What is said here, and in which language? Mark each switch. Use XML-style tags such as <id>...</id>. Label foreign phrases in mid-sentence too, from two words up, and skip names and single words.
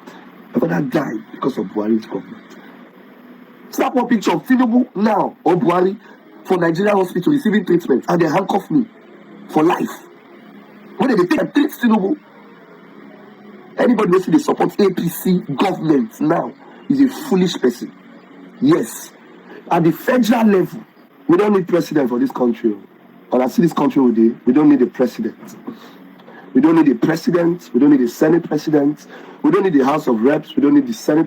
<en>My father died because of Buhari's government. Snap one picture of Tinubu now or Buhari for Nigerian hospital receiving treatment, and they handcuff me for life. When they take and treat Tinubu, anybody who see they support APC government now is a foolish person. Yes, at the federal level, we don't need president for this country. But I see this country today, we don't need a president. We don't need a president. We don't need a Senate president. We don't need the House of Reps. We don't need the senators.</en>